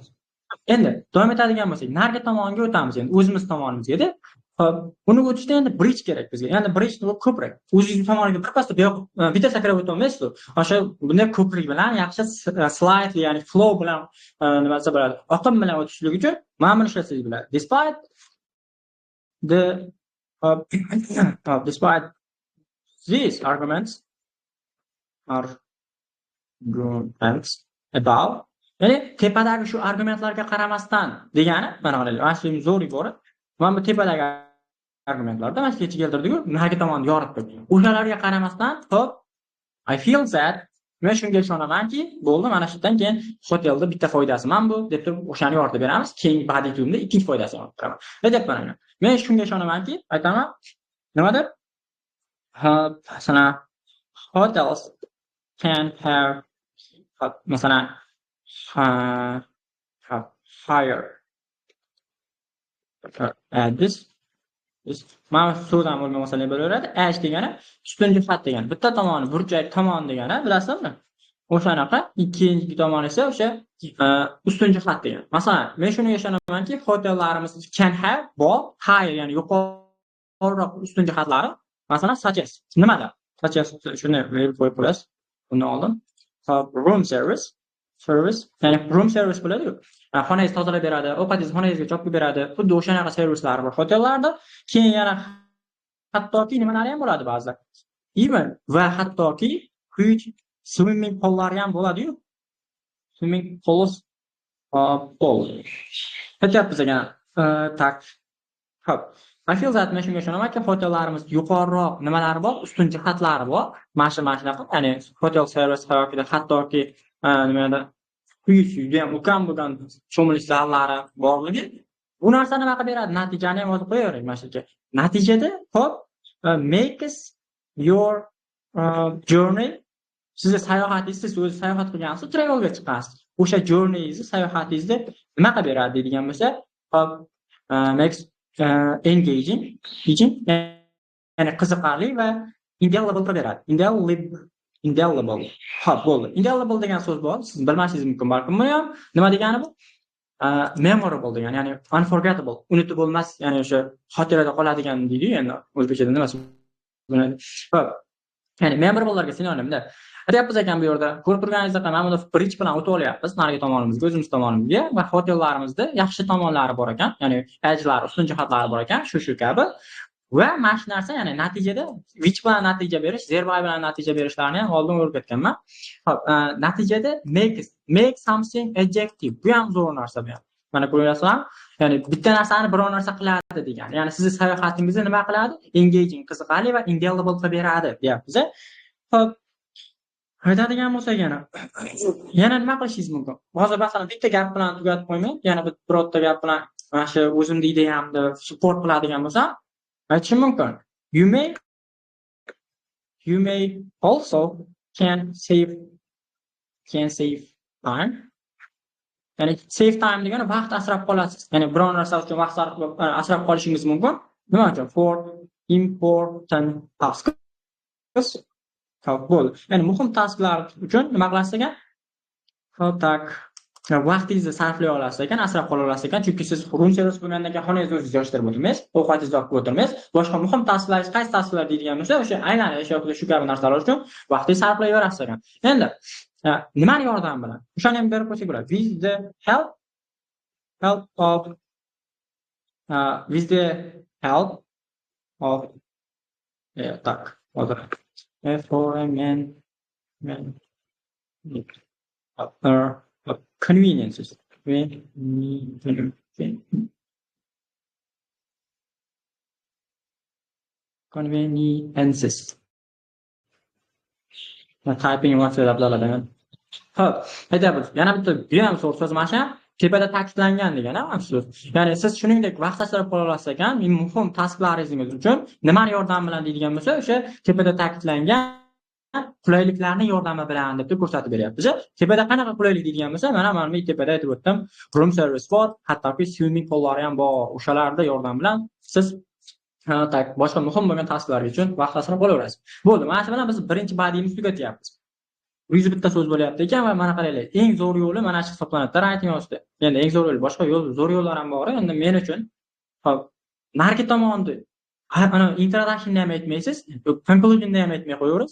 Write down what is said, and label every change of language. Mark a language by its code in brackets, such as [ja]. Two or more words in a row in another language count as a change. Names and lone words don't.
[uz] Endi davom etadigan bo'lsak, narigi tomonga o'tamiz, endi o'zimiz tomonimizga-da. Hop, buni o'tishda endi bridge kerak bizga. Ya'ni bridge ko'prik. O'zingiz tomoniga birpasda bitta sakrab o'tolmaysiz. O'sha bunday ko'prik bilan yaxshi slightly, ya'ni flow bilan nima desa bo'ladi, oqim bilan o'tishlik uchun mana buni ishlasangiz bo'ladi. [en] Despite these arguments above, [uz] ya'ni tepadagi shu argumentlarga qaramasdan degani, mana qaranglar, mana shu zo'r ibora. Mana bu tepadagi argumentlarda mana shu keltirdik-ku, narigi tomonni yoritdik. O'shalarga qaramasdan, hop, [en] I feel that [uz] men shunga ishonamanki, bo'ldi, mana shundan keyin hotelda bitta foydasi mana bu deb turib o'shani yoritib beramiz. Keyin badiiy turimda ikkinchi foydasini olib beraman. Aytyapman mana. Men shunga ishonamanki, aytaman, nimadir? Masalan, [en] hotels can have [uz] masalan [en] higher this [uz] mana so'zdan bo'lgan masala bo'laveradi. H degani ustun jihat degani, bitta tomoni, burchak tomon degani, bilasizmi? O'shanaqa ikkinchi tomoni esa o'sha ustun jihat degan. Masalan, men shunga ishonamanki, hotellarimiz [en] can have both higher, [uz] ya'ni yuqoriroq ustun jihatlari, masalan, [en] such as nimada? [uz] Such as shuni verib qo'yib qo'yasiz. Bundan oldin [en] room service, [uz] ya'ni [en] room service [uz] bo'ladi-ku. Xonangizni tozalab beradi, ovqatingizni xonangizga chopib beradi. Xuddi o'shanaqa servislar bor hotellarda. Keyin yana hattoki nimalari ham bo'ladi ba'zida. Even va hattoki [en] huge swimming [uz] poollari ham bo'ladi-yu. [en] Swimming pools pool. [uz] Aytyapmiz ekan. Tak. Hop. [en] I feel that [uz] men shunga ishonamanki, hotellarimiz yuqoriroq nimalari bor, ustun jihatlari bor. Mana shunaqa, ya'ni hotel servis hayotida hattoki nimada juda ham ukam bo'lgan cho'milish zallari borligi. Bu narsa nima qilib beradi? Natijani ham yozib qo'yavering mana shu yerga. Natijada hop [en] makes your journey, [uz] sizni sayohatingizni, siz o'zi sayohat qilgansiz, travelga chiqqansiz. O'sha journeyingizni, sayohatingizni nima qilib beradi deydigan bo'lsa, hop [en] makes engaging, [uz] ya'ni qiziqarli va indelible qilib beradi. Indelible. Hop, bo'ldi. Indelible degan so'z bor. Siz bilmasligingiz mumkin, balkim buni ham nima degani bu? Memorable degan, ya'ni unforgettable, unutib bo'lmas, ya'ni o'sha xotirada qoladigan deydi-yu, endi o'zbekchada nimasi bo'ladi. Hop. Ya'ni memorablelarga sinonimda. Aytyapmiz ekan bu yerda, ko'rib turganingizdek, mana bunda bridge bilan o'tib olyapmiz, narigi tomonimizga, o'zimiz tomonimizga va hotellarimizda yaxshi tomonlari bor ekan, ya'ni edgelari, ustun jihatlari bor ekan, shu kabi. Va mana shu narsa, ya'ni natijada which bilan natija berish, thereby bilan natija berishlarni ham oldin o'rgatganman. Hop, natijada [en] make something adjective. [uz] Bu ham zo'r narsa bu ham. Mana ko'ryapsizmi? Ya'ni bitta narsani biror narsa qiladi degan. Ya'ni sizni sayohatingizni nima qiladi? Engaging, qiziqarli va indelible qilib beradi, deyapmiz. Hop. Aytadigan bo'lsak yana nima qilishingiz mumkin? Hozir masalan bitta gap bilan tugatib qo'ymang, yana birorta gap bilan mana shu o'zimni ideyamni support qiladigan bo'lsam, aytishim mumkin. [en] You may also can save time. [uz] Ya'ni [en] save time [uz] degani vaqt asrab qolasiz. Ya'ni biror narsa uchun vaqt asrab qolishingiz mumkin. Nima uchun? [en] For important tasks. [uz] Hop, bo'ldi. Ya'ni muhim tasklar uchun nima qilasiz ekan? Hop, tak. Vaqtingizni sarflay olasiz ekan, asrab qola olasiz ekan, chunki siz [en] room service [uz] bo'lgandan keyin xonangizni o'zingiz yig'ishtirib o'tirmaysiz, ovqatingizni olib o'tirmaysiz. Boshqa muhim tasklaringiz qaysi tasklalar deydigan bo'lsa, o'sha aylanish yoki shu kabi narsalar uchun vaqtingizni sarflayverasiz ekan. Endi nimani yordam bilan? O'shani ham berib qo'ysak bo'ladi. [en] With the help of tak. Hozir for a man conveniences. Conveniences. Typing WhatsApp. [uz] Hop, aytamiz. Yana bitta ham so'z mana shu tepada ta'kidlangan degan so'z. Ya'ni siz shuningdek vaqt asrab qola olasiz ekan, muhim tasklaringiz uchun nimani yordam bilan deydigan bo'lsa, o'sha tepada ta'kidlangan qulayliklarni yordami bilan deb ko'rsatib beryapmiz. Tepada qanaqa qulaylik deydigan bo'lsa, mana men tepada aytib o'tdim, [en] room service [uz] bor, hattoki swimming poollari ham bor. O'shalarda yordam bilan siz boshqa muhim bo'lgan tasklalar uchun vaqt asrab qolaverasiz. Bo'ldi. Mana shu bilan biz birinchi badiyimizni tugatyapmiz. 100 bitta so'z bo'lyapti ekan va mana qaranglar, eng zo'r yo'li mana shu hisoblanadi. Writing yozdi. Endi eng zo'r yo'l, boshqa yo'l, zo'r yo'llar ham bor. Endi men uchun hop, narki tomonni ana introduction'ni ham aytmaysiz, conclusion'ni ham aytmay qo'yaverasiz.